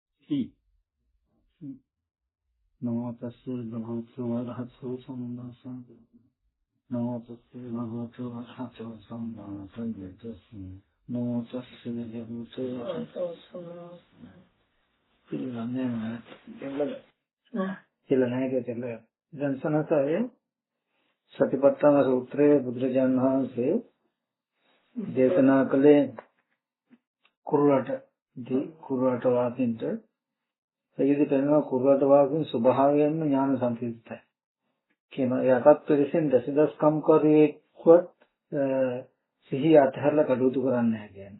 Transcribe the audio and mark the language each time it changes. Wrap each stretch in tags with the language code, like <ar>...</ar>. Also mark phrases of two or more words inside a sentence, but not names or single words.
<pi>නමෝ තස්සේ භගවතු වරහතෝ සම්මා සම්බුද්දස්ස නමෝ තස්සේ භගවතු වරහතෝ සම්මා සම්බුද්දස්ස නමෝ තස්සේ භගවතු වරහතෝ සම්මා</pi> <si>සම්බුද්දස්ස දැන් සතිපට්ඨාන සූත්‍රයේ බුදුරජාණන් වහන්සේ දේශනා කළේ කුරුරට වාසීන්ට ඒකෙදි කියනවා කුරුරට වාසීන් ස්වභාවයෙන්ම ඥාන සම්ප්‍රයුක්තයි කියන යටත් පිළිසෙන් දසදස්කම් කරේක්වත් සිහිය අතහැරලා කටයුතු කරන්නේ නැහැ කියන්නේ.</si>